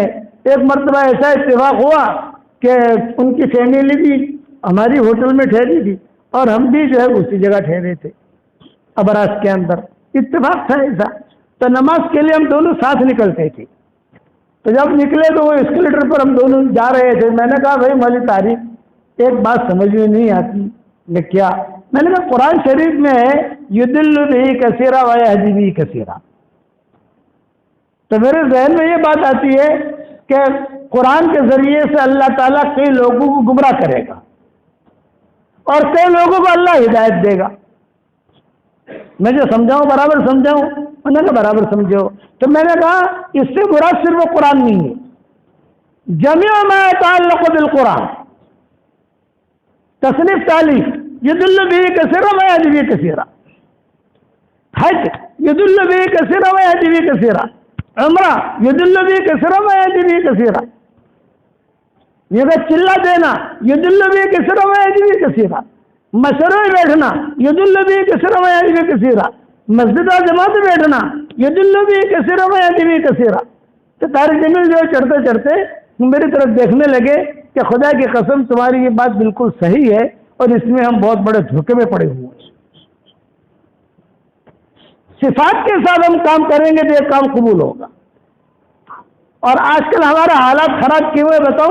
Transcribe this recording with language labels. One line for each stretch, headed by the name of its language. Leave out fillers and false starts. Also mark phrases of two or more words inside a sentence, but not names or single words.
Urdu: ایک مرتبہ ایسا اتفاق ہوا کہ ان کی فیملی بھی ہماری ہوٹل میں ٹھہری تھی اور ہم بھی جو ہے اسی جگہ ٹھہرے تھے ابراج کے اندر. اتفاق تھا ایسا. تو نماز کے لیے ہم دونوں ساتھ نکلتے تھے. تو جب نکلے تو وہ ایسکلیٹر پر ہم دونوں جا رہے تھے. میں نے کہا بھائی مولوی طارق ایک بات سمجھ میں نہیں آتی. میں کیا؟ میں نے کہا قرآن شریف میں ہے
Arabic: يضل به كثيرا ويهدي به كثيرا.
Urdu: تو میرے ذہن میں یہ بات آتی ہے کہ قرآن کے ذریعے سے اللہ تعالیٰ کئی لوگوں کو گمراہ کرے گا اور کئی لوگوں کو اللہ ہدایت دے گا. میں جو سمجھاؤں برابر سمجھاؤں، میں نے کہا برابر سمجھو. تو میں نے کہا اس سے برا صرف قرآن نہیں ہے,
Arabic: جميع ما يتعلق بالقرآن,
Urdu: تصنیف تالیف
Arabic: یضل به کثیرا ویہدی به کثیرا، حج یضل به کثیرا ویہدی به کثیرا، عمرہ یضل به کثیرا ویہدی به کثیرا،
Urdu: یہ چلا دینا
Arabic: یضل به کثیرا ویہدی به کثیرا،
Urdu: مشورے بیٹھنا
Arabic: یضل به کثیرا ویہدی به کثیرا،
Urdu: مسجد اور جماعت میں بیٹھنا
Arabic: یضل به کثیرا ویہدی به کثیرا۔
Urdu: تو طارق جمیل جو چڑھتے چڑھتے میری طرف دیکھنے لگے کہ خدا کی قسم تمہاری یہ بات بالکل صحیح ہے اور اس میں ہم بہت بڑے دھوکے میں پڑے ہوئے ہیں، صفات کے ساتھ ہم کام کریں گے تو یہ کام قبول ہوگا۔ اور آج کل ہمارا حالات خراب کیوں ہے بتاؤں؟